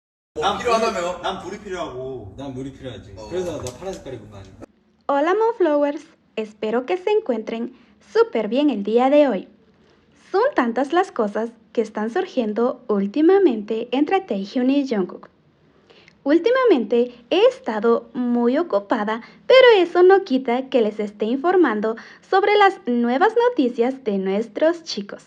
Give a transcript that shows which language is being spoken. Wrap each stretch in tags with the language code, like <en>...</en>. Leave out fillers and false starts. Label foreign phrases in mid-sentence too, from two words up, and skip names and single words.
<ko>필요하다며? 난 불이 필요하고. 난 물이 필요하지. 그래서 나 파란 색깔 입은 거 아니야?</ko> <es>Hola Monflowers, espero que se encuentren súper bien el día de hoy. Son tantas las cosas que están surgiendo últimamente entre Taehyun y Jungkook. Últimamente he estado muy ocupada, pero eso no quita que les esté informando sobre las nuevas noticias de nuestros chicos.</es>